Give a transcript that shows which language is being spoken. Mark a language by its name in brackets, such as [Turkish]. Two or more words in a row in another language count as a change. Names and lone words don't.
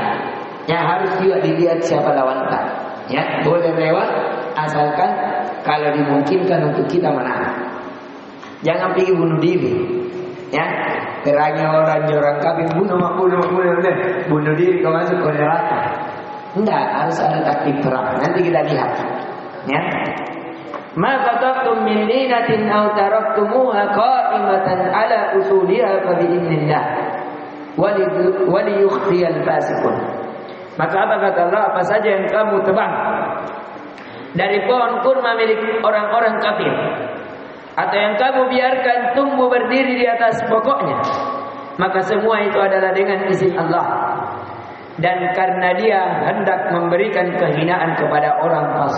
[Indonesian] Ya, harus juga dilihat siapa lawan kita. Ya, boleh lewat asalkan kalau dimungkinkan untuk kita menang. Jangan pergi bunuh diri. Ya, terangnya orang kafir bunuh diri kau masuk ke neraka. Tidak, harus ada taktik perang. Nanti kita lihat. Ya. [Arabic] ما قطعتم من لينة أو تركتموها قائمة على أصولها فبإذن الله وليخزي الفاسقين. [Indonesian] Maka apa kata Allah, apa saja yang kamu tebang dari pohon kurma milik orang-orang kafir, atau yang kamu biarkan tumbuh berdiri di atas pokoknya, maka semua itu adalah dengan izin Allah. Dan karena dia hendak memberikan kehinaan kepada orang fasik.